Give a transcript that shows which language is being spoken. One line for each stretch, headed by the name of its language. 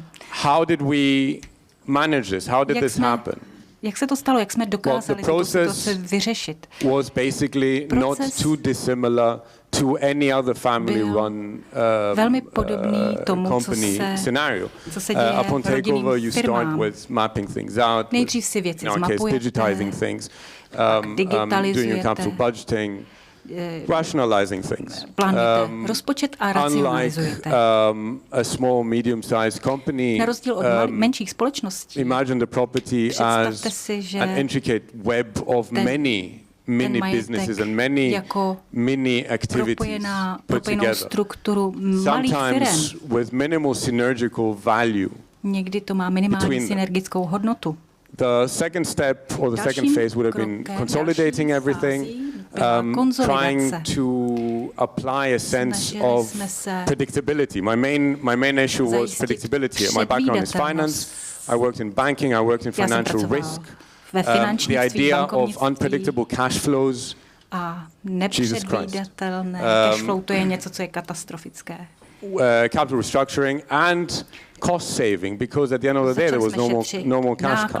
English: How did we manage this? How did this happen?
Czech: Jak se to stalo? Jak jsme dokázali tuto situaci vyřešit?
English: Was basically not too dissimilar to any other family-run
Czech: velmi podobný tomu,
English: company scenario.
Czech: Co se děje
English: Upon takeover, you start with mapping things out.
Czech: Nejdřív si věci zmapujete,
English: digitizing things, doing your capital budgeting, rationalizing things.
Czech: Plánujete rozpočet a racionalizujete.
English: A small, medium-sized company.
Czech: Na rozdíl od menších společností.
English: Imagine the property as an intricate web of many businesses and many activities put together. Sometimes with minimal synergical value.
Czech: Někdy to má minimální synergickou hodnotu.
English: The second step or the second phase would have been consolidating everything, trying to apply a sense of predictability. My main issue was predictability. My background is finance. I worked in banking. I worked in financial risk. The idea of unpredictable cash flows.
Czech: A nepředvídatelné cash flow, to je něco, co je katastrofické.
English: Capital restructuring and cost saving, because at the end of the day there was no more cash cow.